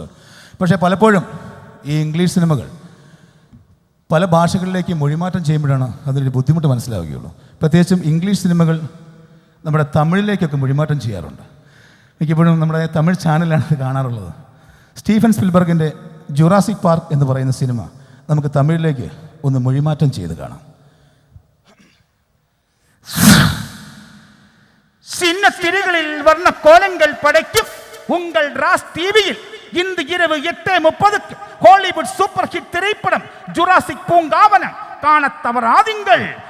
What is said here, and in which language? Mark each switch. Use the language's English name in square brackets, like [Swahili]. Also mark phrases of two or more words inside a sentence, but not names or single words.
[Malayalam] പക്ഷേ പലപ്പോഴും ഈ ഇംഗ്ലീഷ് സിനിമകൾ പല ഭാഷകളിലേക്ക് മൊഴിമാറ്റം ചെയ്യുമ്പോഴാണ് അതിനൊരു ബുദ്ധിമുട്ട് മനസ്സിലാവുകയുള്ളൂ. പ്രത്യേകിച്ചും ഇംഗ്ലീഷ് സിനിമകൾ നമ്മുടെ തമിഴിലേക്കൊക്കെ മൊഴിമാറ്റം ചെയ്യാറുണ്ട്. മിക്കപ്പോഴും നമ്മുടെ തമിഴ് ചാനലാണ് അത് കാണാറുള്ളത്. സ്റ്റീഫൻ സ്പിൽബർഗിൻ്റെ ജുറാസിക് പാർക്ക് എന്ന് പറയുന്ന സിനിമ നമുക്ക് തമിഴിലേക്ക് ഒന്ന് മൊഴിമാറ്റം ചെയ്ത് കാണാം. [Tamil] சின்ன திரைகளில் வர்ண கோலங்கள் படைக்கும் உங்கள் ராஸ் டிவியில் இன்று இரவு 8:30 ஹாலிவுட் சூப்பர் ஹிட் திரைப்படம் ஜுராசிக் பூங்காவனம் காணத் தவறாதீங்கள்.